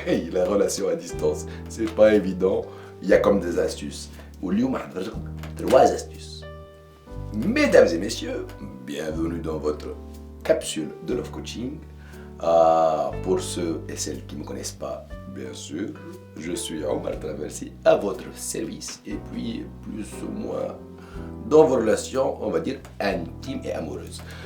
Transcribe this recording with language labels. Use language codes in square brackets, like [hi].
[fr] La relation à distance, c'est pas évident. Il y a comme des astuces. [ar] واليوم هنوريكم 3 astuces. [fr] Mesdames et messieurs, bienvenue dans votre capsule de Love Coaching. Pour ceux et celles qui ne me connaissent pas, bien sûr, je suis Omar Traversi à votre service et puis plus ou moins dans vos relations, on va dire, intimes et amoureuses.